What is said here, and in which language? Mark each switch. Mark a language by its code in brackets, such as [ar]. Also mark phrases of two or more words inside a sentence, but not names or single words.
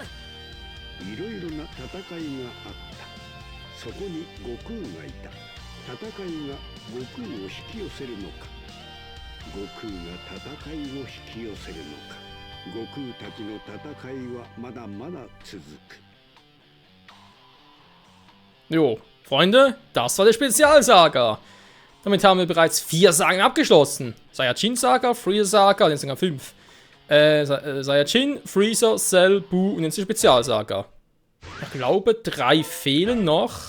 [ja] いろいろな戦いがあった。そこに悟空がいた。戦いが悟空を引き寄せるのか、悟空が戦いを引き寄せるのか。悟空たちの戦いはまだまだ続く。 [de] Jo, Freunde, das war der Spezialsaga. Damit haben wir bereits 4 Sagen abgeschlossen. Saiyajin-Saga, Freezer-Saga, jetzt sogar 5. Saiyajin, Freezer, Cell, Buu und jetzt die Spezialsaga. Ich glaube, 3 fehlen noch.